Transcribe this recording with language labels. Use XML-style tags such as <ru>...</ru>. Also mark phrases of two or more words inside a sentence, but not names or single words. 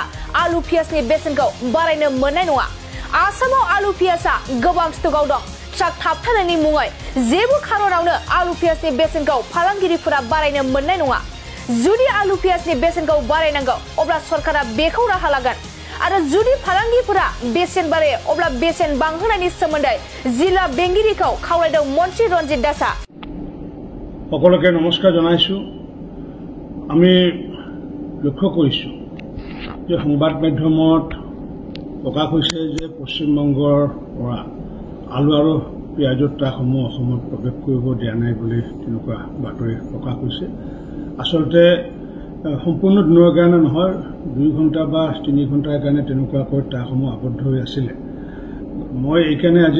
<brx>आलु पियाजनि बेसेनखौ बारायनो मोननाय नङा आसामाव आलु पियाजआ गोबां स्टकआव दं ट्राक थाबथानायनि मुङै जेबो खारनावनो आलु पियाजनि बेसेनखौ फालांगिरिफोरा बारायनो मोननाय नङा जुदि आलु पियाजनि बेसेनखौ बारायनांगौ अब्ला सरकारा बेखौ राहा लागोन आरो जुदि फालांगिफोरा बेसेन बारायो अब्ला बेसेन बांहोनायनि सोमोन्दै जिल्ला बेंगिरिखौ खावलायदों मन्त्रि रन्जित दासआ</brx> <as>সকলোকে নমস্কাৰ জনাইছো আমি লক্ষ্য কৰিছো যে সংবাদ মাধ্যমত প্ৰকাশ হৈছে যে পশ্চিমবংগৰ পৰা আলু আৰু পিয়াজৰ ট্ৰাকসমূহ অসমত প্ৰৱেশ কৰিব দিয়া নাই বুলি তেনেকুৱা বাতৰি প্ৰকাশ হৈছে আসলতে সম্পূৰ্ণ দিনৰ কাৰণে নহয় 2 ঘণ্টা বা 3 ঘণ্টাৰ কাৰণে তেনেকুৱাকৈ ট্ৰাকসমূহ আবদ্ধ হৈ আছিল মই এইকাৰণে আজি</as>